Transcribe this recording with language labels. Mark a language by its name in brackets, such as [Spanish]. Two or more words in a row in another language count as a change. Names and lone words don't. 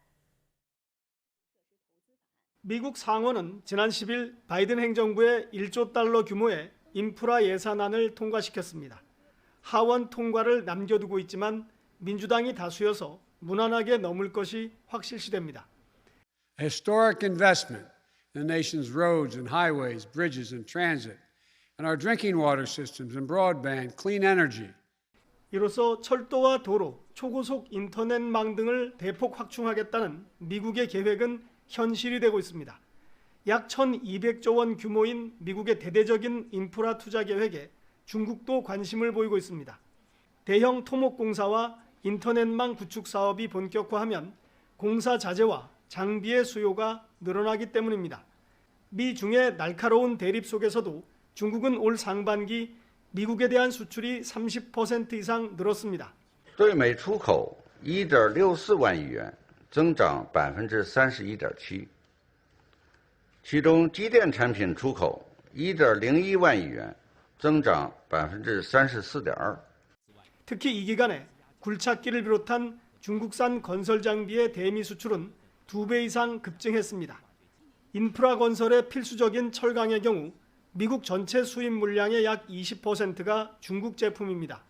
[Korean] 미국 상원은 지난 10일 바이든 행정부의 1조 달러 규모의 인프라 예산안을 통과시켰습니다. 하원 통과를 남겨두고 있지만 민주당이 다수여서 무난하게 넘을 것이 확실시됩니다. [English] Historic investment in the nation's roads and highways, bridges and transit, and our drinking water systems and broadband, clean energy. [Korean] 이로써 철도와 도로, 초고속 인터넷망 등을 대폭 확충하겠다는 미국의 계획은 현실이 되고 있습니다. 약 1,200조 원 규모인 미국의 대대적인 인프라 투자 계획에 중국도 관심을 보이고 있습니다. 대형 토목공사와 인터넷망 구축 사업이 본격화하면 공사 자재와 장비의 수요가 늘어나기 때문입니다. 미중의 날카로운 대립 속에서도 중국은 올 상반기 미국에 대한 수출이 30% 이상 늘었습니다. [Chinese] 对美出口 1.64万亿元，增长 31.7%， 其中机电产品出口 1.01万亿元，增长 34.2%。 [Korean] 특히 이 기간에 굴착기를 비롯한 중국산 건설 장비의 대미 수출은 2배 이상 급증했습니다. 인프라 건설에 필수적인 철강의 경우 미국 전체 수입 물량의 약 20%가 중국 제품입니다.